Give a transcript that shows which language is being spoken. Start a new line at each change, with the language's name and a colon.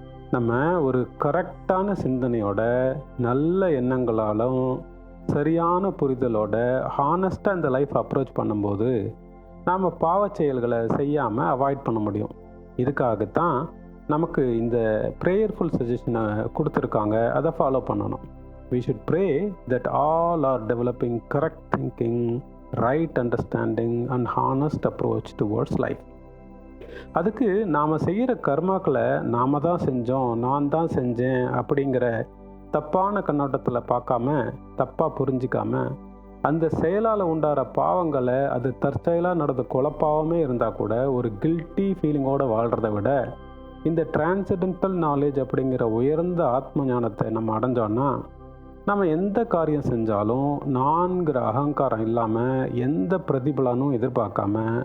Tamil: நம்ம ஒரு கரெக்டான சிந்தனையோட, நல்ல எண்ணங்களாலும், சரியான புரிதலோட ஹானஸ்ட்டாக இந்த லைஃப் அப்ரோச் பண்ணும்போது நாம் பாவச் செயல்களை செய்யாமல் அவாய்ட் பண்ண முடியும். இதுக்காகத்தான் நமக்கு இந்த ப்ரேயர்ஃபுல் சஜஷனை கொடுத்துருக்காங்க. அதை ஃபாலோ பண்ணணும்.
English: We should pray that all are developing correct thinking, right understanding and honest approach towards life.
Tamil: அதுக்கு நாம் செய்கிற கர்மாக்களை நாம் தான் செஞ்சோம், நான் தான் செஞ்சேன் அப்படிங்கிற தப்பான கண்ணோட்டத்தில் பார்க்காம, தப்பாக புரிஞ்சிக்காம, அந்த செயலால் உண்டாகிற பாவங்களை அது தற்செயலாக நடந்த குழப்பாகவே இருந்தால் கூட ஒரு கில்ட்டி ஃபீலிங்கோடு வாழ்கிறத விட இந்த டிரான்சென்டென்டல் நாலேஜ் அப்படிங்கிற உயர்ந்த ஆத்ம ஞானத்தை நம்ம அடைஞ்சோன்னா நம்ம எந்த காரியம் செஞ்சாலும் நான்கிற அகங்காரம் இல்லாமல், எந்த பிரதிபலனும் எதிர்பார்க்காம,